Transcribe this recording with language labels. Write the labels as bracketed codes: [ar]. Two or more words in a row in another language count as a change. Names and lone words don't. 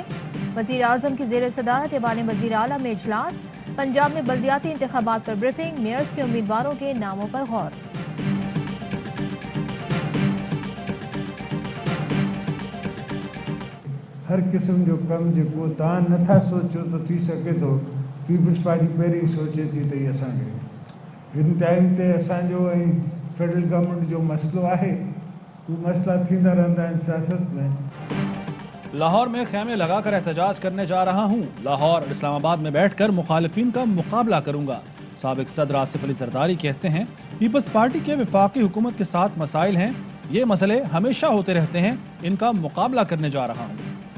[ur] وزیر اعظم کی زیر صدارت ایوان وزیر اعلیٰ میں اجلاس. پنجاب میں بلدیاتی انتخابات پر بریفنگ، میئرز کے امیدواروں کے ناموں پر غور. [sd] हर किस्म जो कम जो तव्हां नथा सोचो तो थी सके तो पीपल्स पार्टी पहिरीं सोचे थी त असांखे हिन टाइम ते असांजो ऐं [en] federal government [sd] जो मसलो है, उहे मसला थींदा रहंदा आहिनि सियासत में। [ur] لاہور میں خیمے لگا کر احتجاج کرنے جا رہا ہوں۔ لاہور اور اسلام آباد میں بیٹھ کر مخالفین کا مقابلہ کروں گا. سابق صدر آصف علی زرداری کہتے ہیں، پیپلز پارٹی کے وفاقی حکومت کے ساتھ مسائل ہیں، یہ مسئلے ہمیشہ ہوتے رہتے ہیں، ان کا مقابلہ کرنے جا رہا ہوں.